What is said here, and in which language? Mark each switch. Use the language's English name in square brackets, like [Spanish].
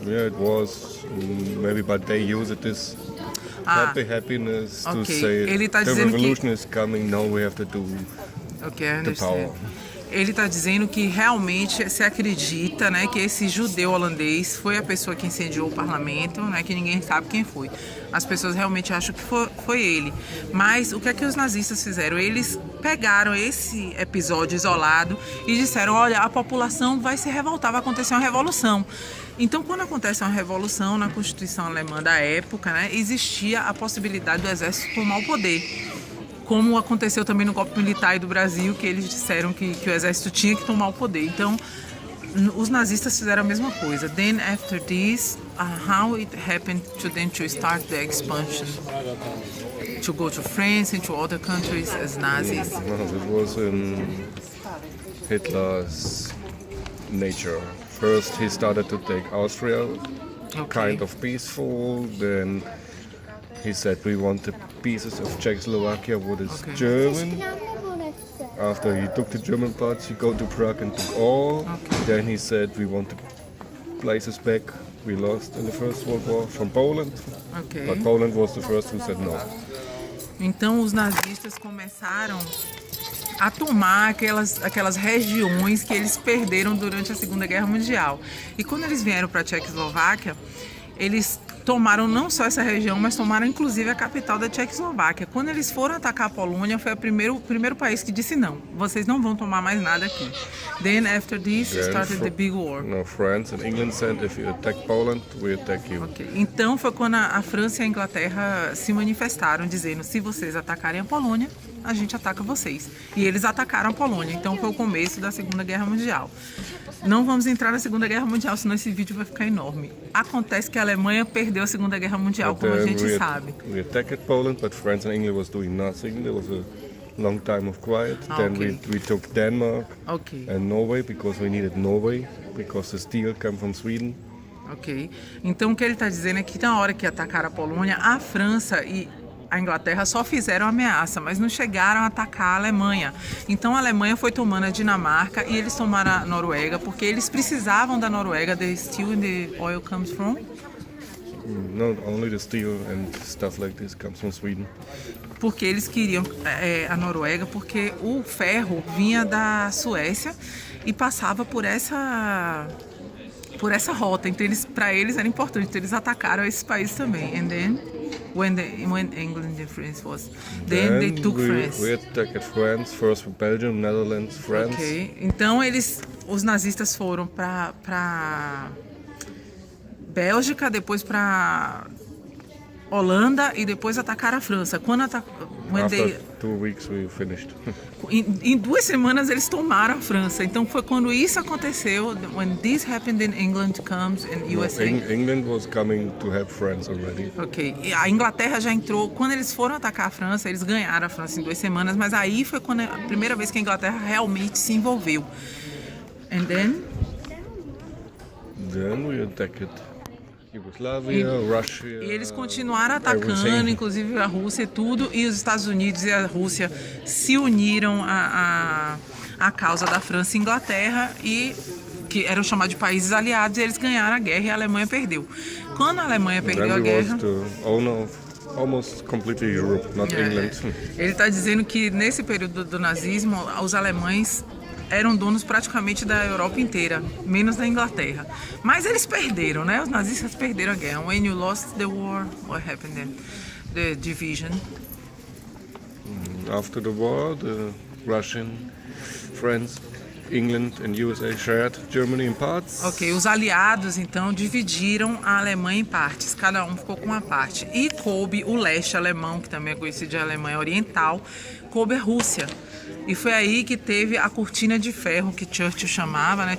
[English] yeah, it was maybe, but they use it as happiness to Okay. say [Portuguese] Ele tá [English] the [Portuguese] dizendo que- [English] revolution is coming. Now we have to do Okay, I the power. understand. [Portuguese] Ele está dizendo que realmente se acredita, né, que esse judeu holandês foi a pessoa que incendiou o parlamento, né, que ninguém sabe quem foi. As pessoas realmente acham que foi ele. Mas o que é que os nazistas fizeram? Eles pegaram esse episódio isolado e disseram, olha, a população vai se revoltar, vai acontecer uma revolução. Então, quando acontece uma revolução na Constituição alemã da época, né, existia a possibilidade do exército tomar o poder. Como aconteceu também no golpe militar aí do Brasil, que eles disseram que o exército tinha que tomar o poder. Então, os nazistas fizeram a mesma coisa. [English] Then, after this, how it happened to them to start the expansion, to go to France and to other countries as Nazis. No, it was in Hitler's nature. First, he started to take Austria, kind of peaceful. Then he said we want the pieces of Czechoslovakia, what is Okay. German. After he took the German parts, he go to Prague and took all. Then he said we want the places back we lost in the First World War from Poland. Ok. But Poland was the first who said no. [Portuguese] Então, os nazistas começaram a tomar aquelas regiões que eles perderam durante a Segunda Guerra Mundial. E quando eles vieram para a Tchecoslováquia, eles tomaram não só essa região, mas tomaram inclusive a capital da Tchecoslováquia. Quando eles foram atacar a Polônia, foi o primeiro país que disse não, vocês não vão tomar mais nada aqui. [English] Then after this Then started the big war. No, France and England said if you attack Poland, we attack you. Ok. [Portuguese] Então foi quando a França e a Inglaterra se manifestaram, dizendo, se vocês atacarem a Polônia, a gente ataca vocês. E eles atacaram a Polônia, então foi o começo da Segunda Guerra Mundial. Não vamos entrar na Segunda Guerra Mundial, senão esse vídeo vai ficar enorme. Acontece que a Alemanha perdeu a Segunda Guerra Mundial, [English] But [Portuguese] como a [English] then [Portuguese] gente sabe. [English] we attacked Poland, but France and England was doing nothing. There was a long time of quiet. Then Okay. we took Denmark Ok, and Norway because we needed Norway because the steel came from Sweden. ok. [Portuguese] Então o que ele está dizendo é que na hora que atacaram a Polônia, a França e a Inglaterra só fizeram ameaça, mas não chegaram a atacar a Alemanha. Então a Alemanha foi tomando a Dinamarca e eles tomaram a Noruega, porque eles precisavam da Noruega, [English] the steel and the oil comes from. Not only the steel and stuff like this comes from Sweden. [Portuguese] Porque eles queriam a Noruega, porque o ferro vinha da Suécia e passava por essa rota. Então para eles era importante. Então eles atacaram esses países também. [English] And then when England and France was, then they took France. We attacked France first with Belgium, Netherlands, France. Ok. [Portuguese] Então os nazistas foram para Bélgica, depois para Holanda e depois atacaram a França. [English] After 2 weeks we finished. [Portuguese] Em 2 semanas eles tomaram a França. Então foi quando isso aconteceu. [English] When this happened in England comes and USA. England was coming to help France already. Ok. [Portuguese] E a Inglaterra já entrou. Quando eles foram atacar a França, eles ganharam a França em 2 semanas. Mas aí foi quando a primeira vez que a Inglaterra realmente se envolveu. [English] And then we attacked Yugoslavia, Russia. [Portuguese] E eles continuaram atacando, [English] everything. [Portuguese] inclusive a Rússia e tudo, e os Estados Unidos e a Rússia se uniram à causa da França e Inglaterra, e que eram chamados de países aliados, e eles ganharam a guerra e a Alemanha perdeu. Quando a Alemanha perdeu a [English] Then we [Portuguese] guerra... [English] was the owner of almost completely Europe, not England. [Portuguese] Ele está dizendo que nesse período do nazismo, os alemães eram donos praticamente da Europa inteira, menos da Inglaterra. Mas eles perderam, né? Os nazistas perderam a guerra. [English] When you lost the war, what happened then? The division. After the war, the Russian friends England and USA shared Germany in parts. [Portuguese] Ok, os aliados então dividiram a Alemanha em partes, cada um ficou com uma parte. E coube o leste alemão, que também é conhecido de Alemanha Oriental, coube a Rússia. E foi aí que teve a cortina de ferro que Churchill chamava, né?